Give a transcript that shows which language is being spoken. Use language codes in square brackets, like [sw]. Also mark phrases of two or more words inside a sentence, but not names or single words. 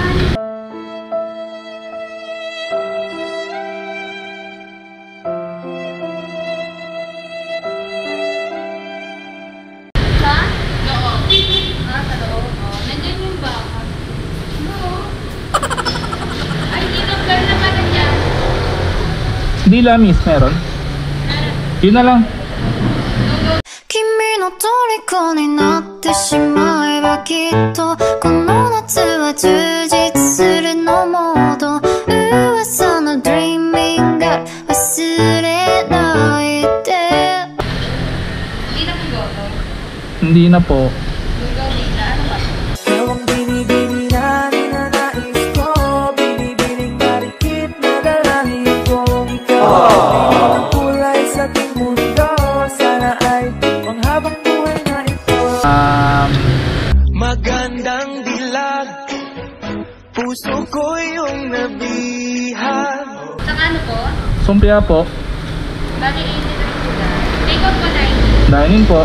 [tl] Sa loob. Sa loob. Nandun yung baka. No. Ay, tinanggal na pala niya. Dila miss, meron? Yun na lang. [ja] 君の虜になってしまえばきっとこの夏は充実するのモード噂の [en] Dreaming God [ja] 忘れないで [tl] Hindi na po goto. Hindi na po. Lugaw nila. Ano ba? Ewang binibini na ninanais ko, binibining marikit na dalangin kong ikaw ang kulay sa ating mundo. Sana ay panghabang buhay na ito. Magandang dilag, puso ko yung nabihag. Sa ano po? Sumpia po. Bali 83 po na. [en] Take out [tl] po 90. Dining po.